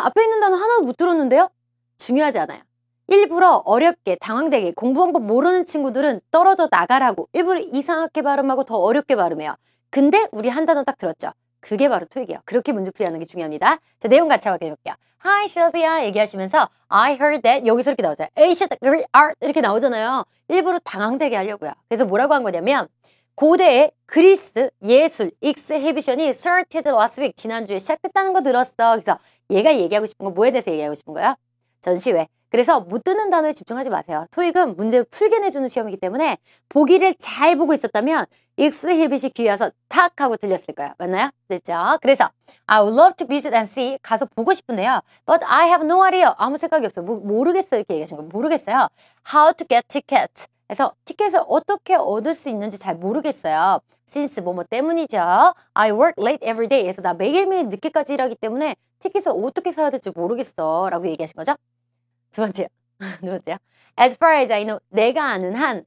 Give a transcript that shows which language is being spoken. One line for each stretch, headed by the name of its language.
Korean: 앞에 있는 단어 하나도 못 들었는데요. 중요하지 않아요. 일부러 어렵게 당황되게 공부 방법 모르는 친구들은 떨어져 나가라고 일부러 이상하게 발음하고 더 어렵게 발음해요. 근데 우리 한 단어 딱 들었죠? 그게 바로 토익이에요. 그렇게 문제풀이하는 게 중요합니다. 자, 내용 같이 한번 해볼게요. Hi, Sylvia 얘기하시면서
English: I heard that
Korean: 여기서 이렇게 나오잖아요. 이렇게 나오잖아요. 일부러 당황되게 하려고요. 그래서 뭐라고 한 거냐면 고대의 그리스 예술 익스히비션이
English: started last week
Korean: 지난주에 시작됐다는 거 들었어. 그래서 얘가 얘기하고 싶은 거 뭐에 대해서 얘기하고 싶은 거야? 전시회. 그래서 못 듣는 단어에 집중하지 마세요. 토익은 문제를 풀게 내주는 시험이기 때문에 보기를 잘 보고 있었다면 익스히빗이 귀에 와서 탁 하고 들렸을 거예요. 맞나요? 됐죠?
English: 그래서 I would love to visit and see
Korean: 가서 보고 싶은데요.
English: But I have no idea.
Korean: 아무 생각이 없어요. 모르겠어요. 이렇게 얘기하신 거 모르겠어요.
English: How to get tickets.
Korean: 그래서 티켓을 어떻게 얻을 수 있는지 잘 모르겠어요. Since 뭐뭐 때문이죠.
English: I work late every day.
Korean: 그래서 나 매일매일 늦게까지 일하기 때문에 티켓을 어떻게 사야 될지 모르겠어. 라고 얘기하신 거죠. 두 번째요. 두 번째요.
English: As far as I know.
Korean: 내가 아는 한.